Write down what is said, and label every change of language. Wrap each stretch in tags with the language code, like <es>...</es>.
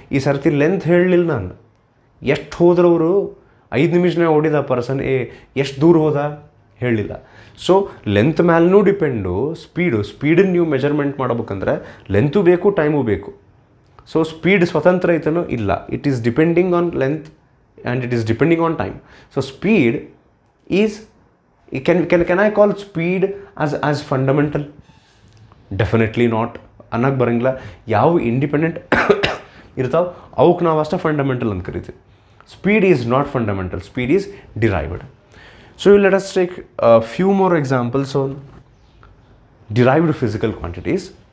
<kn>ಈ ಸರ್ತಿ ಲೆಂತ್ ಹೇಳಲಿಲ್ಲ ನಾನು. ಎಷ್ಟು ಹೋದ್ರವರು 5 ನಿಮಿಷನಾಗ ಓಡಿದ ಪರ್ಸನ್ ಎ, ಎಷ್ಟು ದೂರ ಹೋದ ಹೇಳಲಿಲ್ಲ. ಸೊ ಲೆಂತ್ ಮ್ಯಾಲೂ ಡಿಪೆಂಡು ಸ್ಪೀಡನ್ನು ನೀವು ಮೆಜರ್ಮೆಂಟ್ ಮಾಡ್ಬೇಕಂದ್ರೆ ಲೆಂತು ಬೇಕು, ಟೈಮು ಬೇಕು. ಸೊ ಸ್ಪೀಡ್ ಸ್ವತಂತ್ರ ಐತನೋ ಇಲ್ಲ,</kn> <en>It is depending on length and it is depending on time. So speed is can I call speed as fundamental? Definitely not.</en> <kn>ಅನ್ನಕ್ಕೆ ಬರೋಂಗಿಲ್ಲ. ಯಾವ ಇಂಡಿಪೆಂಡೆಂಟ್ ಇರ್ತಾವೆ ಅವಕ್ಕೆ ನಾವು ಅಷ್ಟೇ ಫಂಡಮೆಂಟಲ್ ಅಂತ ಕರಿತೀವಿ.</kn> <en>Speed is not fundamental, speed is derived. So let us take few more examples on derived physical quantities.</en>